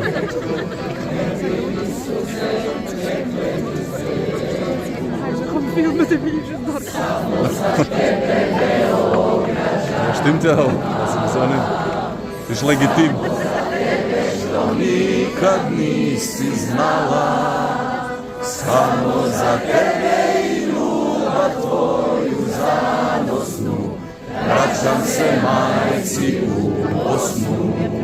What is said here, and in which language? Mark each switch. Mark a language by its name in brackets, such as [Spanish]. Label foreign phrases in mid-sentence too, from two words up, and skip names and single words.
[German] Film mit dem Video dort. Ja, stimmt ja auch. Also, wieso nicht? Das ist legitim. [Bosnian] Nikad nisi znala, samo za tebe I ljubav tvoju zanosnu, vraćam se majci u Bosnu.